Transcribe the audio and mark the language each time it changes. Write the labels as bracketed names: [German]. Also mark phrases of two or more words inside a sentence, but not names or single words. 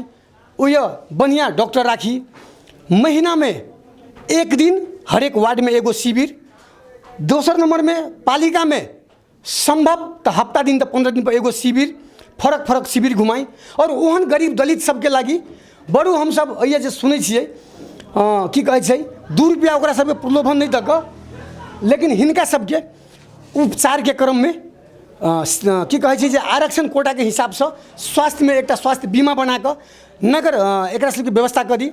[Maithili] उयो बढ़िया डॉक्टर राखी। महीना में एक दिन हर एक वार्ड में एगो शिविर। दोसर नंबर में पालिका में संभव तो हफ्ता दिन तो 15 दिन पर एगो शिविर, फरक फरक शिविर घुमाई। और ओहन गरीब दलित सबके लागी बड़ू हम सब अइए जे सुनै छियै की कहै छै 2 रुपया ओकरा सबके प्रलोभन नहीं दऽ कऽ, लेकिन हिनका सबके उपचार के क्रम में की कहै छै जे आरक्षण कोटा के हिसाब से स्वास्थ्य में एक स्वास्थ्य बीमा बना कर नगर एक सबके व्यवस्था करी।